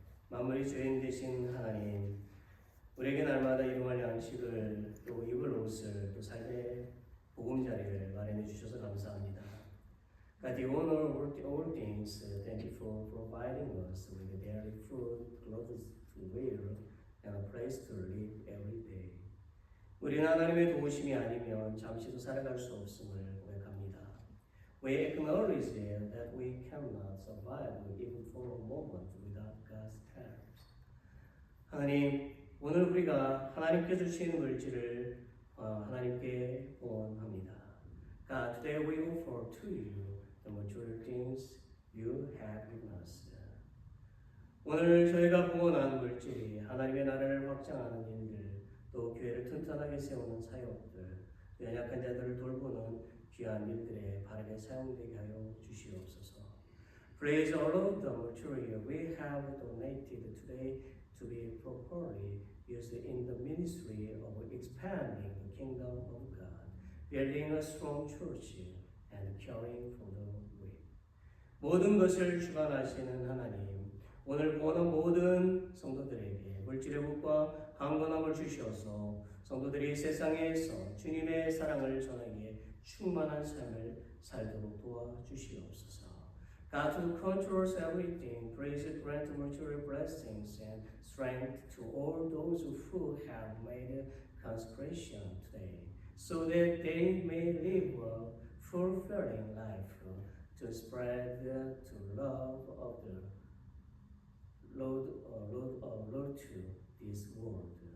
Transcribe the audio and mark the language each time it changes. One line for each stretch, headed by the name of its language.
Korean: 만물의 주인 되신 하나님, 우리에게 날마다 일용할 양식을 또 입을 옷을 또 삶의 보금자리를 마련해 주셔서 감사합니다.
English: God, you own all things. Thank you for providing us with daily food, clothes to wear, and a place to live every day.
Korean: 우리는 하나님의 도우심이 아니면 잠시도 살아갈 수 없음을 고백합니다.
English: We acknowledge that we cannot survive even for a moment without God's help.
Korean: 하나님, 오늘 우리가 하나님께 주신 물질을 하나님께 원합니다.
English: God, today we offer to you the material things you have given us.
Korean: 오늘 저희가 봉헌한 물질이 하나님의 나라를 확장하는 일들, 또 교회를 튼튼하게 세우는 사역들, 연약한 자들을 돌보는 귀한 일들에 바르게 사용되게 하여 주시옵소서.
English: Please allow the material we have donated today to be properly used in the ministry of expanding the kingdom of God, building a strong church, and caring for the weak.
Korean: 모든 것을 주관하시는 하나님, 오늘 보는 모든 성도들에게 물질의 복과 강건함을 주시어서 성도들이 세상에서 주님의 사랑을 전하기에 충만한 삶을 살도록 도와주시옵소서.
English: God who controls everything, please grant material blessings and strength to all those who have made consecration today, so that they may live a fulfilling life to spread the love of the Lord to this world.